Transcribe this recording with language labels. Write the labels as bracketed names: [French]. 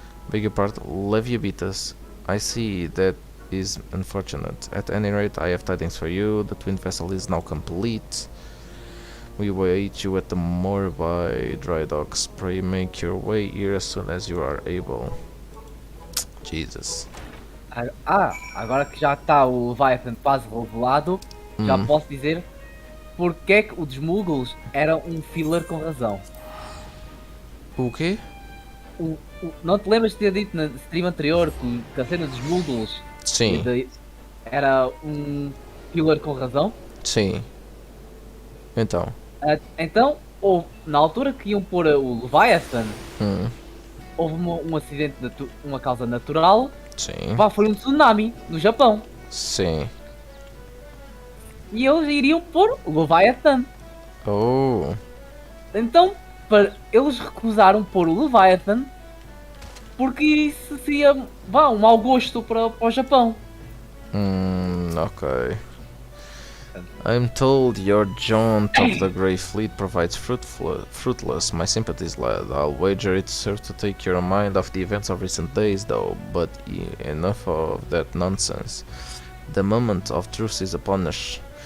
[English] Beg your pardon, Leviabitus. I see, that is unfortunate. At any rate, I have tidings for you. The twin vessel is now complete. We await you at the Morby dry docks. Pray make your way here as soon as you are able. Jesus. [Portuguese] Agora que já está o Leviathan quase revelado, já posso dizer porque é que o dos Muggles era um filler com razão. O quê? Não te lembras de ter dito na stream anterior que a cena dos Muggles Sim. Era um filler com razão? Sim. Então. Então, na altura que iam pôr o Leviathan, houve um acidente, uma causa natural. Sim. Foi um tsunami no Japão. Sim. E eles iriam pôr o Leviathan. Oh. Então, eles recusaram pôr o Leviathan porque isso seria um mau gosto para o Japão. [English] Okay. I'm told your jaunt of the Grey Fleet provides fruitless. My sympathies, lad. I'll wager it served to take your mind off the events of recent days, though. But enough of that nonsense. The moment of truth is upon us.